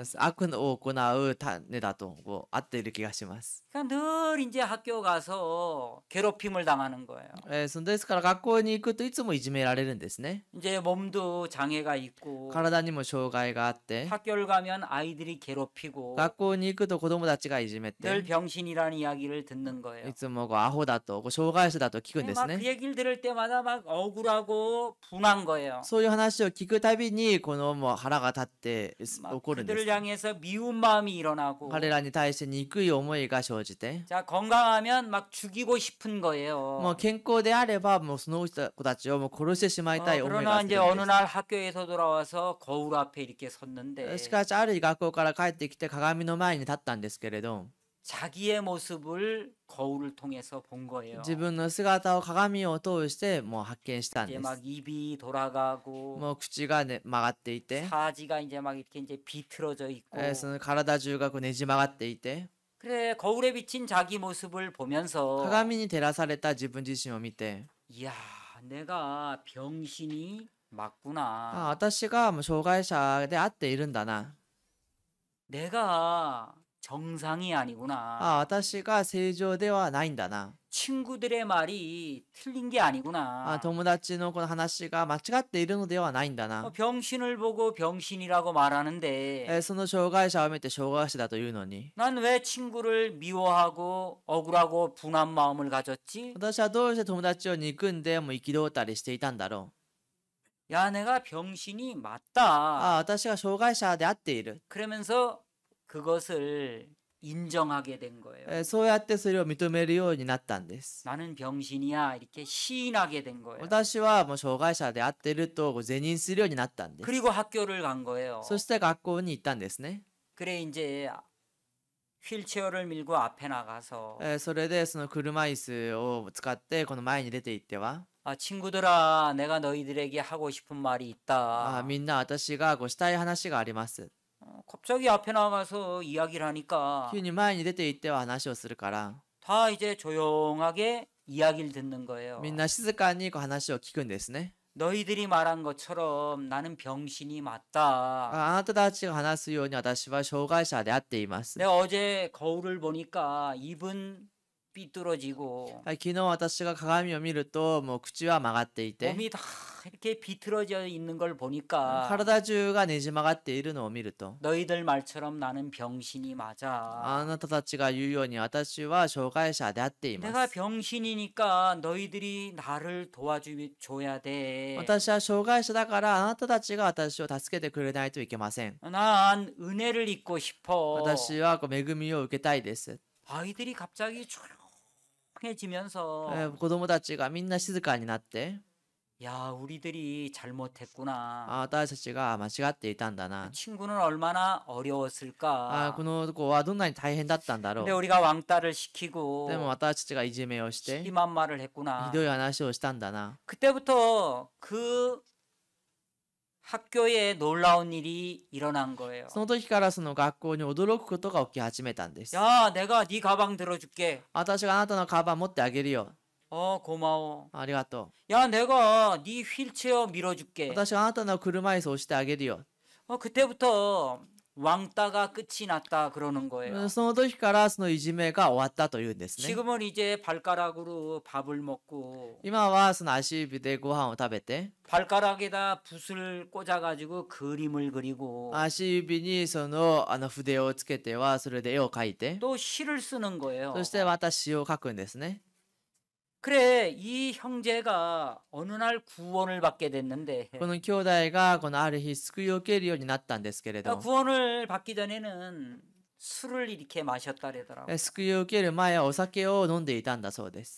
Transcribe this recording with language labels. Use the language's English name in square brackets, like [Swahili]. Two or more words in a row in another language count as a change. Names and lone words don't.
[Japanese] 悪を行う種だとこう合っている気がします。 [Korean] 그러니까 늘 이제 학교 가서 괴롭힘을 당하는 거예요. [Japanese] ですから学校に行くといつもいじめられるんですね。 [Korean] 이제 몸도 장애가 있고 [Japanese] 体にも障害があって、 [Korean] 학교를 가면 아이들이 괴롭히고 [Japanese] 学校に行くと子供たちがいじめ [Korean] 늘 [Japanese] て、 [Korean] 병신이라는 이야기를 듣는 거예요. [Japanese] いつもこうアホだとこう障害者だと聞くんです [Korean] 막 그 [Japanese] ね。 [Korean] 얘기를 들을 때마다 막 억울하고 분한 거예요. [Japanese] そういう話を聞くたびにこのもう腹が立って [Korean] 막 [Japanese] 怒るんで [Korean] 그들을 [Japanese] す。 [Korean] 향해서 미운 마음이 일어나고 [Japanese] 彼らに対して憎い思いが生じて、 [Korean] 자 건강하면 막 죽이고 싶은 [Japanese] もう [Korean] 거예요. [Japanese] 健康であればもうその子たちをもう殺してしまいたい思い [Korean] 그러나 [Japanese] がす [Korean] 이제 [Japanese] るん [Korean] 어느 [Japanese] で [Korean] 날 학교에서 돌아와서 거울 앞에 이렇게 [Japanese] す。 [Korean] 섰는데 [Japanese] しかしある日学校から帰ってきて鏡の前に立ったんですけれど、 [Korean] 자기의 모습을 거울을 통해서 본 거예요. [Japanese] 自分の姿を鏡を通してもう発見したん [Korean] 이제 [Japanese] です。 [Korean] 막 입이 돌아가고 [Japanese] もう口が、ね、曲がっていて、 [Korean] 사지가 이제 막 이렇게 이제 비틀어져 있고 [Japanese] その体中がこうねじ曲がっていて、 [Korean] 그래 거울에 비친 자기 모습을 보면서 [Japanese] 鏡に照らされた自分自身を見て、 [Korean] 이야 내가 병신이 맞구나. [Japanese] 私がもう障害者であっているんだな。 [Korean] 내가 정상이 아니구나. [Japanese] 私が正常ではないんだな。 [Korean] 친구들의 말이 틀린 게 아니구나. [Japanese] 友達のこの話が間違っているのではないんだな。 [Korean] 병신을 보고 병신이라고 말하는데 [Japanese] その障害者を見て障害者だというのに、 [Korean] 난 왜 친구를 미워하고 억울하고 분한 마음을 가졌지? [Japanese] 私はどうして友達を憎んでもう憤ったりしていたんだろ [Korean] 야 내가 병신이 [Japanese] う。 [Korean] 맞다. [Japanese] 私が障害者であっている。 [Korean] 그러면서 그것을 인정하게 된 거예요. [Japanese] そうやってそれを認めるようになったんです。 [Korean] 나는 병신이야 이렇게 시인하게 된 거예요. [Japanese] 私はもう障害者であっていると自認するようになったんです。 [Korean] 그리고 학교를 간 거예요. [Japanese] そして学校に行ったんですね。 [Korean] 그래 이제 휠체어를 밀고 앞에 나가서 [Japanese] それでその車椅子を使ってこの前に出て行っては、 [Korean] 친구들아 내가 너희들에게 하고 싶은 말이 있다. [Japanese] みんな私がこうしたい話があります。 [Korean] 갑자기 앞에 나가서 이야기를 하니까 [Japanese] 急に前に出て行っては話をするから、 [Korean] 다 이제 조용하게 이야기를 듣는 거예요. [Japanese] みんな静かにこう話を聞くんですね。 [Korean] 너희들이 말한 것처럼 나는 병신이 맞다. [Japanese] あなたたちが話すように私は障害者であっています。 [Korean] 내가 어제 거울을 보니까 입은 삐뚤어지고 [Japanese] 昨日私が鏡を見るともう口は曲がっていて、 [Korean] 몸이 다 이렇게 비틀어져 있는 걸 보니까 [Japanese] 体中がねじ曲がっているのを見ると、 [Korean] 너희들 말처럼 나는 병신이 맞아. [Japanese] あなたたちが言うように私は障害者であっていま [Korean] 내가 [Japanese] す。 [Korean] 병신이니까 너희들이 나를 도와줘야 돼. [Japanese] 私は障害者だからあなたたちが私を助けてくれないといけません。 [Korean] 난 은혜를 입고 싶어. [Japanese] 私はこう恵みを受けたいです。 [Korean] 아이들이 갑자기 조용해지면서 [Japanese] 子供たちがみんな静かになって、 [Korean] 야 우리들이 잘못했구나. [Japanese] 私たちが間違っていたんだな。 [Korean] 친구는 얼마나 어려웠을까. [Japanese] この子はどんなに大変だったんだろ [Korean] 근데 [Japanese] う。 [Korean] 우리가 왕따를 시키고 [Japanese] でも私たちがいじめをして、ひ [Korean] 심한 말을 했구나. [Japanese] どい話をしたんだな。 [Korean] 그때부터 그 학교에 놀라운 일이 일어난 거예요. [Japanese] その時からその学校に驚くことが起き始めたんです。 [Korean] 야, 내가 네 가방 들어줄게. [Japanese] 私があなたのカバン持ってあげるよ。 [Korean] 고마워. [Japanese] ありがと [Korean] 야, 내가 네 휠체어 [Japanese] う。 [Korean] 밀어줄게. [Japanese] 私があなたの車椅子を押してあげるよ。 [Korean] 그때부터 왕따가 끝이 났다 그러는 거예요. [Japanese] その時からそのいじめが終わったというんですね。 [Korean] 지금은 이제 발가락으로 밥을 먹고 [Japanese] 今はその足指でご飯を食べて、 [Korean] 발가락에다 붓을 꽂아가지고 그림을 그리고 [Japanese] 足指にその筆をつけてはそれで絵を描いて、 [Korean] 또 시를 쓰는 거예요. [Japanese] そしてまた詩を書くんですね。 [Korean] 그래, 이 형제가 어느 날 구원을 받게 됐는데 [Japanese] この兄弟がこのある日救いを受けるようになったんですけれど、 [Korean] 구원을 받기 전에는 술을 이렇게 마셨다 그러더라고요. [Japanese] 救いを受ける前はお酒を飲んでいたんだそうです。